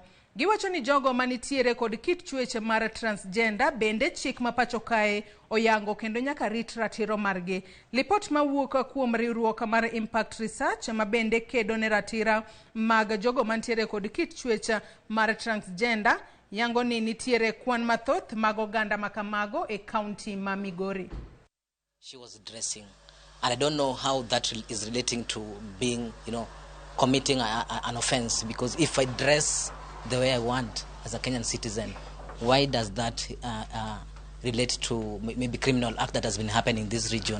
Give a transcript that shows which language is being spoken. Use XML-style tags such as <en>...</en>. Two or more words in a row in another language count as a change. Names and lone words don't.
<luo>Giwacho ni jogo manitiere kod kit chwech mar transgender bende chik ma pacho kae oyango kendo nyaka rit ratiro margi. Lipot mawuok kuom riwruok mar Impact Research mabende kedo ne ratira mag jogo mantiere kod kit chwech mar transgender yango ni nitiere kwan mathoth mag oganda makamago e kaunti ma Migori.</luo> <en>She was dressing, and I don't know how that is relating to being, committing an offense, because if I dress the way I want as a Kenyan citizen, why does that relate to maybe criminal act that has been happening in this region?</en>